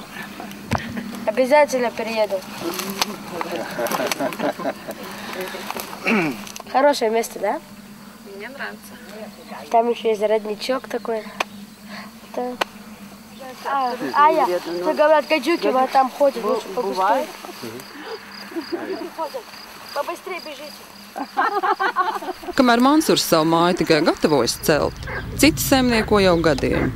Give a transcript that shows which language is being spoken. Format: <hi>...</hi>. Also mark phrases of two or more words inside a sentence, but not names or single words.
<ru>Обязательно перееду. Хорошее место, да? Мне нравится. Там еще есть родничок такой. Да. Что говорят, гадюки, вот там ходят, лучше побыстрее. Побыстрее бежите.</ru> <lv>Kamēr Mansūrs savu māju tikai gatavojas celt, citi saimnieko jau gadiem.</lv>